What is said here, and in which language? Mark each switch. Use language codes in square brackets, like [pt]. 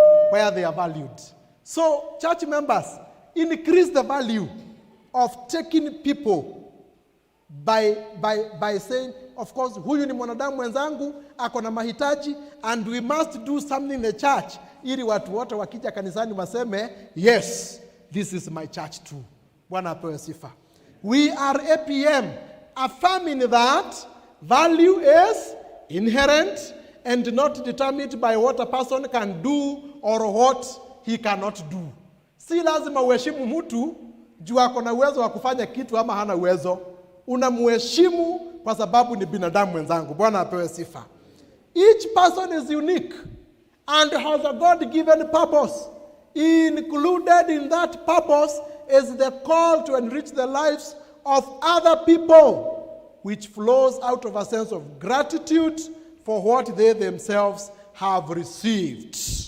[en] Where they are valued. So church members, increase the value of taking people by saying, of course, [sw] huyu ni mwanadamu mwenzangu, ako na mahitaji, [en] and we must do something in the church [sw] ili watu wote wakija kanisani waseme, [en] yes, this is my church too. [sw] Bwana apewe sifa. [en] We are APM, affirming that value is inherent and not determined by what a person can do or what he cannot do. [sw] Si lazima uheshimu mtu juu ako na uwezo wa kufanya kitu ama hana uwezo. Unamheshimu kwa sababu ni binadamu mwenzangu. Bwana apewe sifa. [en] Each person is unique and has a God-given purpose. Included in that purpose is the call to enrich the lives of other people, which flows out of a sense of gratitude for what they themselves have received.